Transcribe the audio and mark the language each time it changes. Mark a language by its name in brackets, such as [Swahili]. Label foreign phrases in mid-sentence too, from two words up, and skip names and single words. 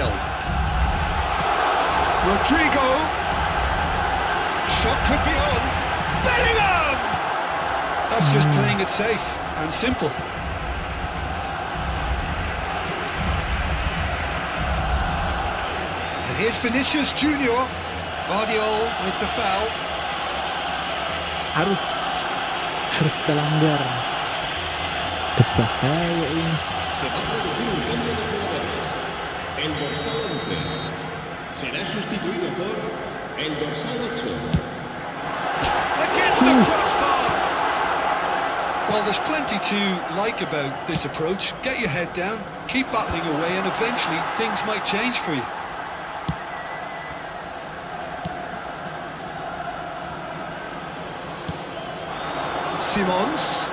[English] Rodrigo. Shot could be on. Bellingham! That's just playing it safe and simple. And here's Vinicius Junior. Guardiola with the foul. [Indonesian] Harus kita langgar. Berbahaya ini. [Spanish] Se va a producir un cambio de jugadores. El dorsal 11 será sustituido por el dorsal 8. [English] Against the crossbar. Well, there's plenty to like about this approach. Get your head down, keep battling away, and eventually things might change for you. Simons.